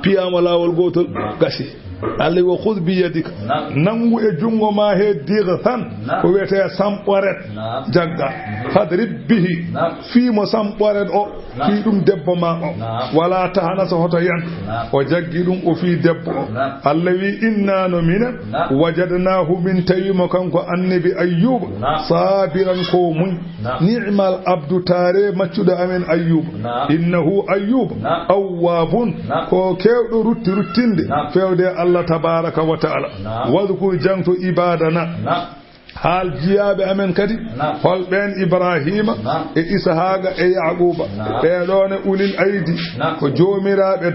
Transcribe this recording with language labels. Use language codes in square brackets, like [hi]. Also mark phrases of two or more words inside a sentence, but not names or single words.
[ff] piyamo lawol gotol gasi Allah [ar] وخذ بيدك [ff] nangu e jungo ma he dirsan ko wete samɓoret jagga [ar] فاضرب به [ff] fi mo samɓoret o fi ɗum debbo ma o [ar] ولا تحنث [ff] so hoto yan o jaggi ɗum o fi debbo o Allah wi inna no minen wajadnahu min tawimo kanko annabi Ayyuba sabiran ko muñ [ar] نعم العبد [ff] tare maccuɗo amen Ayyuba [ar] إنه أيوب أواب [ff] ko kewɗo ruttinde fewde Allah [ar] تبارك وتعالى [ff] wadhkur jangto ibadana haal jiyaɓe amen kadi holɓen Ibrahima e Ishaqa e Yaquba ɓeɗone [ar] أولي الأيدي [ff] ko joomiraɓe